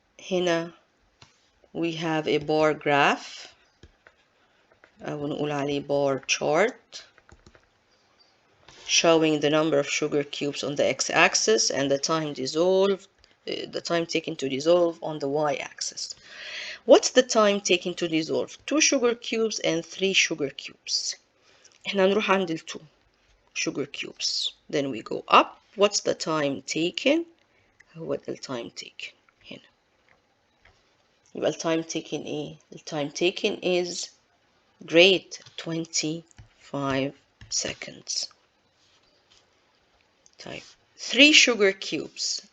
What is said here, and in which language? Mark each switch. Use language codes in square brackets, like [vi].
[en] هنا we have a bar graph أو نقول عليه bar chart showing the number of sugar cubes on the x-axis and the time dissolved, the time taken to dissolve on the y-axis. What's the time taken to dissolve? 2 sugar cubes and 3 sugar cubes. [ar] احنا نروح عند ال [en] 2 sugar cubes. Then we go up. What's the time taken? هو ال time taken هنا. يبقى ال time taken ايه؟ ال time taken is great 25 seconds. طيب 3 sugar cubes.